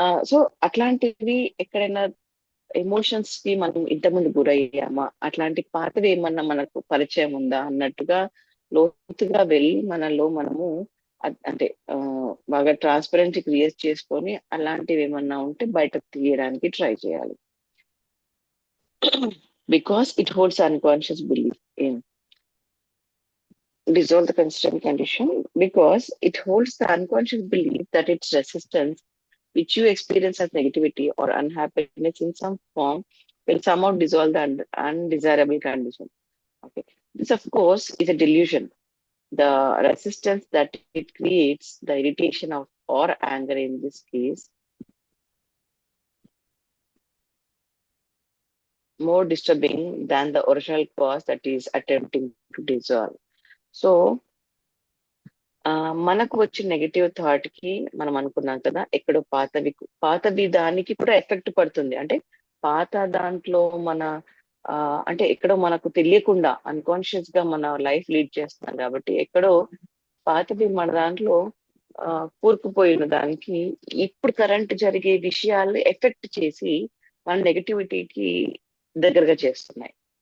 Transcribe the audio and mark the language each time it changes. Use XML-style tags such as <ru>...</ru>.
<te>So అట్లాంటివి ఎక్కడైనా emotions కి మనం ఇంతకుముందు గురయ్యామా, అట్లాంటి పాతవి ఏమన్నా మనకు పరిచయం ఉందా అన్నట్టుగా లోతుగా వెళ్ళి మనలో మనము అంటే బాగా ట్రాన్స్పరెంట్ క్రియేట్ చేసుకొని అలాంటివి ఏమన్నా ఉంటే బయటకు తీయడానికి ట్రై చేయాలి.</te> <en>Because it holds unconscious belief in dissolve the constraint condition, because it holds the unconscious belief that its resistance, which you experience as negativity or unhappiness in some form, will somehow dissolve the undesirable condition. Okay, this of course is a delusion. The resistance that it creates, the irritation of or anger in this case, more disturbing than the original cause that is attempting to dissolve.</en> <te>So మనకు వచ్చిన negative thought కి మనం అనుకున్నాం కదా, ఎక్కడో పాతవి దానికి కూడా ఎఫెక్ట్ పడుతుంది. అంటే పాత దాంట్లో మన అంటే ఎక్కడో మనకు తెలియకుండా అన్కాన్షియస్ గా మన లైఫ్ లీడ్ చేస్తున్నాం కాబట్టి ఎక్కడో పాతవి మన దాంట్లో కూరుకుపోయిన దానికి ఇప్పుడు కరెంట్ జరిగే విషయాలు ఎఫెక్ట్ చేసి మన నెగటివిటీకి దగ్గరగా చేస్తున్నాయి.</te>